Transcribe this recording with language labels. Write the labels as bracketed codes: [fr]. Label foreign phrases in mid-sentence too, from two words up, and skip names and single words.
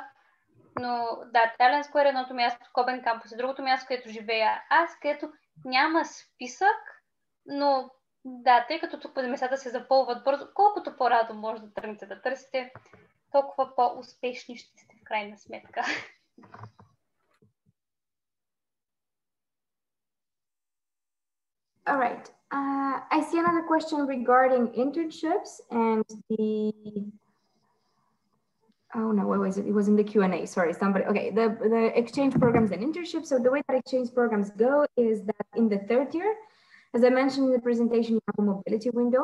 [bg] Но да, Talent Square е едното място, Кобен кампус е другото място, където живея аз, където няма списък, но да, тъй като тук местата се запълват бързо, колкото по-рано може да тръгнете да търсите, толкова по-успешни ще сте в крайна сметка. [en] All right. I see another question regarding internships and the... Oh no, what was it? It was in the Q&A. Sorry, somebody. Okay, the exchange programs and internships. So the way that exchange programs go is that in the third year, as I mentioned in the presentation, you have a mobility window.